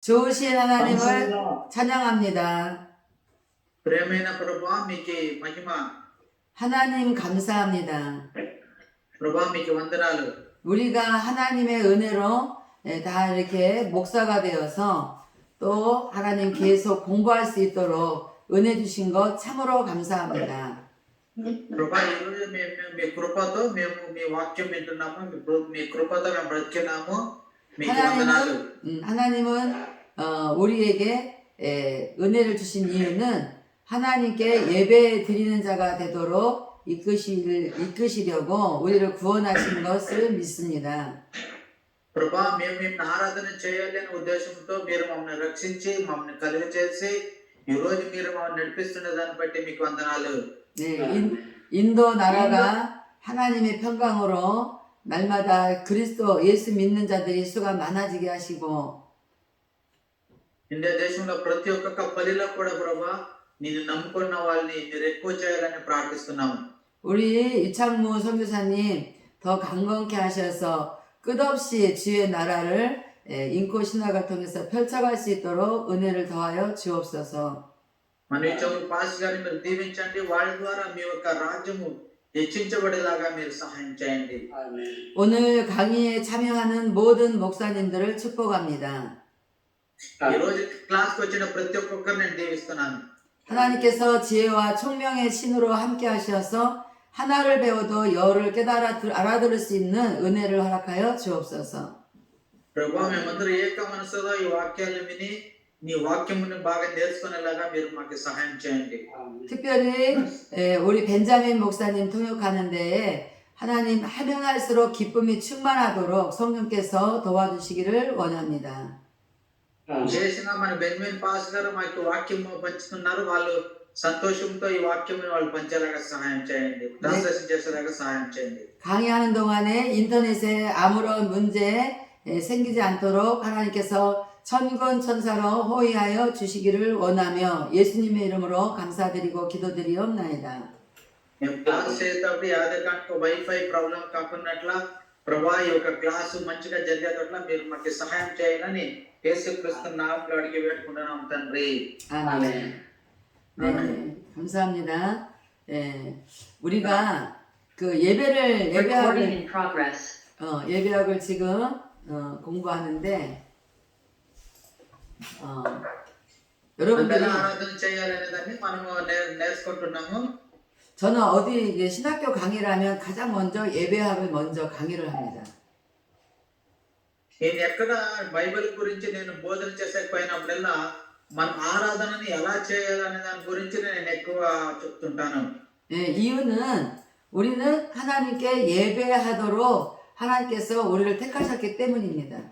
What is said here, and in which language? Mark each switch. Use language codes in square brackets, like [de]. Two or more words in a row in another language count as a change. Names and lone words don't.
[ko] 좋으신 하나님을 감사합니다. 찬양합니다. [te] ప్రేమైన ప్రభువా మీకే మహిమ. [ko] 하나님 감사합니다. [te] ప్రభువా మీకు వందనాలు. [ko] 우리가 하나님의 은혜로 다 이렇게 목사가 되어서 또 하나님 계속 공부할 수 있도록 은혜 주신 것 참으로 감사합니다. [te] ప్రభా ఈరోజు మేము మీ కృపతో మేము మీ వాక్యం వింటున్నాము. మీ కృపతో మేము బ్రతికినాము. మీకు వందనాలు. [ko] 하나님은 우리에게 은혜를 주신 이유는 하나님께 예배 드리는 자가 되도록 이끄시려고 우리를 구원하신 것을 믿습니다. [te] ప్రభా మేము నిన్ను ఆరాధన చేయాలి అనే ఉద్దేశంతో మీరు మమ్మల్ని రక్షించి మమ్మల్ని కలుగచేసి ఈ రోజు మీరు మమ్మల్ని నడిపిస్తున్న దాన్ని బట్టి మీకు వందనాలు. [ko] 네, 인도 나라가 하나님의 평강으로 날마다 그리스도 예수 믿는 자들이 수가 많아지게 하시고 [te] ఇండియా దేశంలో ప్రతి ఒక్క పల్లెలో కూడా ప్రభా నిన్ను నమ్ముకున్న వాళ్ళని మీరు ఎక్కువ చేయాలని ప్రార్థిస్తున్నాము. [ko] 우리 유창무 선교사님 더 강건케 하셔서 끝없이 주의 나라를 인코 신학을 통해서 펼쳐갈 수 있도록 은혜를 더하여 주옵소서. [te] మన పాస్ గారిని మీరు దీవించండి. వాళ్ళ ద్వారా మీ యొక్క రాజ్యము హెచ్చించబడేలాగా మీరు సహాయం చేయండి. [ko] 오늘 강의에 참여하는 모든 목사님들을 축복합니다. [te] ఈ రోజు క్లాస్ కు వచ్చిన ప్రతి ఒక్కరిని నేను దీవిస్తున్నాను. [ko] 하나님께서 지혜와 총명의 신으로 함께 하셔서 하나를 배워도 여를 깨달아 알아들을 수 있는 은혜를 허락하여 주옵소서. [te] ప్రభువా మేమందరూ ఏక మనసులో ఈ వాక్యాలను విని నీ వాక్యమును బాగా నేర్చుకునేలాగా మీరు మాకు సహాయం చేయండి. [ko] 특별히 우리 벤자민 목사님 통역하는 데에 하나님 하면 할수록 기쁨이 충만하도록 성령께서 도와주시기를 원합니다. [te] విశేషంగా మన బెన్మిన్ పాస్ గారు మాకు వాక్యము పంచుతున్నారు. వాళ్ళు సంతోషంతో ఈ వాక్యమును వాళ్ళు పంచేలాగా సహాయం చేయండి. ట్రాన్స్లేషన్ చేసేలాగా సహాయం చేయండి. [ko] 강의하는 동안에 인터넷에 아무런 문제 생기지 않도록 하나님께서 천군 천사로 호위하여 주시기를 원하며 예수님의 이름으로 감사드리고 기도드리옵나이다. [te] మేము క్లాస్ చేసేటప్పుడు యాదే కాక [en] wifi problem [te] కాకున్నట్లా ప్రభా ఈ యొక్క క్లాసు మంచిగా జరిగేటట్లా మీరు మాకు సహాయం చేయాలని యేసుక్రీస్తు నామములో అడిగి వేడుకుంటున్నాం తండ్రి. [ko] 아멘. 네, 감사합니다. 우리가 그 예배학을 지금 공부하는데 여러분들이 [te] ఆరాధన చేయాలనే దాన్ని మనము నేర్చుకుంటున్నాము. [ko] 저는 어디 신학교 강의를 하면 가장 먼저 예배학을 먼저 강의를 합니다. [te] నేను ఎక్కడ బైబిల్ గురించి నేను బోధన చేసేకపోయినప్పుడల్లా మన ఆరాధనని ఎలా చేయాలనే దాని గురించి నేను ఎక్కువ చెప్తుంటాను. [ko] 이유는 우리는 하나님께 예배하도록 하나님께서 우리를 택하셨기 때문입니다.